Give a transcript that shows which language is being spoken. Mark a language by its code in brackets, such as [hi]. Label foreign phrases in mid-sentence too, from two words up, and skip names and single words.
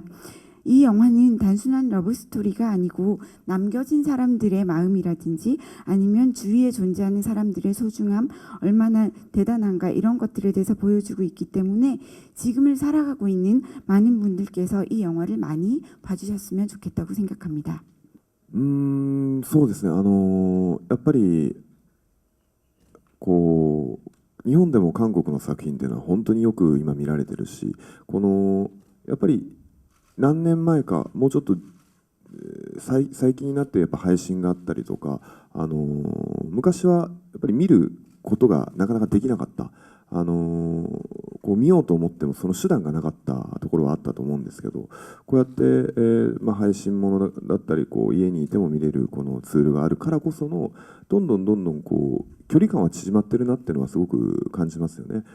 [ko] 이 영화는 단순한 러브스토리가 아니고 남겨진 사람들의 마음이라든지 아니면 주위에 존재하는 사람들의 소중함, 얼마나 대단한가, 이런 것들에 대해서 보여주고 있기 때문에 지금을 살아가고 있는 많은 분들께서 이 영화를 많이 봐주셨으면 좋겠다고 생각합니다. [ja] そうですね。やっぱりこう日本でも韓国の作品っていうのは本当によく今見られてるし、やっぱり何年前かもうちょっと最近になってやっぱ配信があったりとか、昔はやっぱり見ることがなかなかできなかった、こう見ようと思ってもその手段がなかったところはあったと思うんですけど、こうやって、配信ものだったりこう家にいても見れるこのツールがあるからこそのどんどんこう距離感は縮まってるなっていうのはすごく感じますよね。